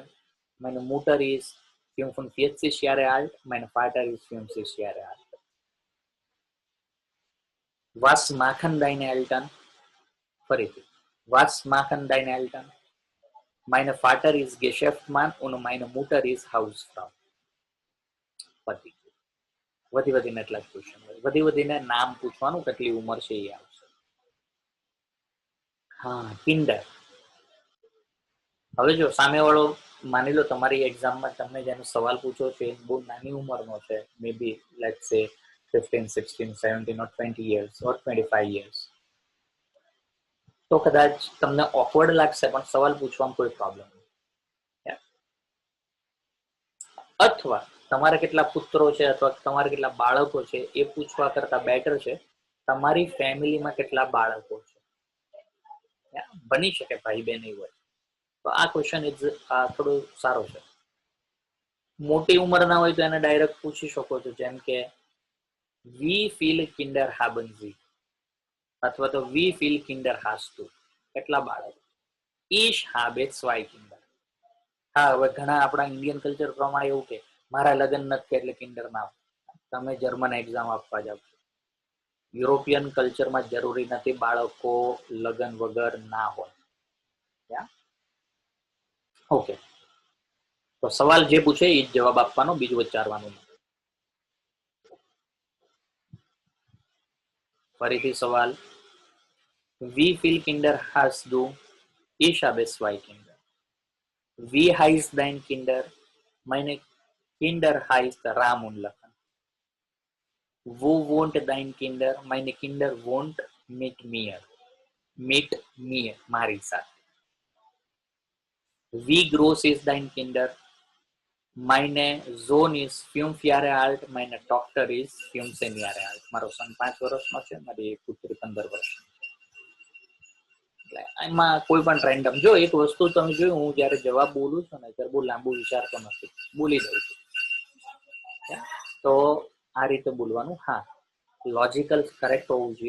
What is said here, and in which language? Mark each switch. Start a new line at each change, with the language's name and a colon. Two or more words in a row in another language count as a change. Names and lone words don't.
German: Meine Mutter ist 45 Jahre alt, mein Vater ist 50 Jahre alt. Was machen deine Eltern? ફરીથી, was machen deine Eltern? Mein Vater ist Geschäftsmann und meine Mutter ist Hausfrau.
Gujarati: પતી ગયું. વધી વધીને એટલા જ ક્વેશ્ચન હોય. વધી વધીને નામ પૂછવાનું, કેટલી ઉંમર છે એ આવશે. હા, કિન્ડર. હવે જો સામેવાળો માની લો તમારી એક્ઝામમાં તમને જેનો સવાલ પૂછો છે એ બહુ નાની ઉંમરનો છે,
English: maybe let's say 15, 16, 17 or 20 years or 25 years,
Gujarati: તો કદાચ તમને ઓકવર્ડ લાગશે, પણ સવાલ પૂછવામાં કોઈ પ્રોબ્લેમ નહીં. અથવા તમારા કેટલા પુત્રો છે અથવા તમારા કેટલા બાળકો છે એ પૂછવા કરતા બેટર છે તમારી ફેમિલીમાં કેટલા બાળકો છે. બની શકે ભાઈ બહેન હોય તો આ ક્વેશ્ચન થોડો સારો છે. મોટી ઉંમરના હોય તો એને ડાયરેક્ટ પૂછી શકો છો, જેમ કે
German: Wie viel Kinder haben Sie,
Gujarati: અથવા તો
German: Wie viel Kinder hast du,
Gujarati: કેટલા બાળકો.
German: Ich habe zwei Kinder.
Gujarati: હા, હવે ઘણા આપણા
English: Indian culture
Gujarati: પ્રમાણે એવું કે મારા લગ્ન નથી એટલે કિન્ડર ના. તમે
English: German exam
Gujarati: આપવા જાવ,
English: European culture
Gujarati: જરૂરી નથી બાળકો લગ્ન વગર ના હોય. ઓકે, તો સવાલ જે પૂછે એ જ જવાબ આપવાનો, બીજું વિચારવાનું. ફરીથી સવાલ,
German: wie viel Kinder hast du? Ich habe zwei Kinder. Wie heißt dein Kinder? Meine Kinder heißt Ram und Lachan. Wo wohnt dein Kinder? Meine Kinder wohnt mit mir. Mit mir,
Gujarati: મારી સાથે.
German: Wie groß ist dein Kinder? Meine Sohn ist 5 Jahre alt, meine Tochter ist 15 Jahre alt.
Gujarati: મારો સન 5 વર્ષનો છે, મારી પુત્રી 15 વર્ષની. એટલે એમાં કોઈ પણ રેન્ડમ જો એક વસ્તુ તમે જોયું, હું જયારે જવાબ બોલું છું ને ત્યારે બહુ લાંબુ વિચારતો નથી, બોલી દઉં છું. તો આ રીતે બોલવાનું. હા, લોજિકલ કરેક્ટ હોવું જોઈએ.